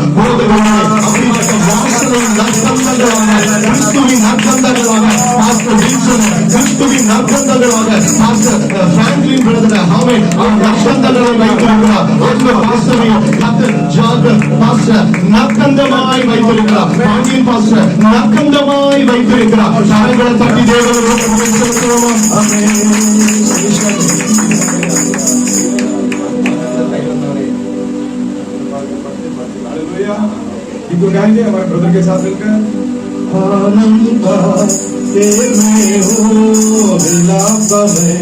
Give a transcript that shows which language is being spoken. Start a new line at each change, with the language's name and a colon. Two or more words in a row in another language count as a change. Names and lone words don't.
Tamil: போதகர்களே, அப்படிப்பட்ட வாசனை நற்கந்தங்களாக, கிறிஸ்துவின் நற்கந்தங்களாக பாஸ்டர் வில்சன், கிறிஸ்துவின் நற்கந்தங்களாக பாஸ்டர் பிராங்க்லின் பிரதர் ஹாமே அவர் நற்கந்தங்களை வைத்திருக்கிறார். அந்த வாசனையும் கர்த்தர் ஜாகர் பாஸ்டர் நற்கந்தமாய் வைத்திருக்கிறார். பாண்டியன் பாஸ்டர் நற்கந்தமாய் வைத்திருக்கிறார். கரங்களை தட்டி தேவனை செலுத்துவோமா?
Hindi: इनको गाएंगे हमारे ब्रदर के साथ मिलकर। आनंद में हो मिलाप में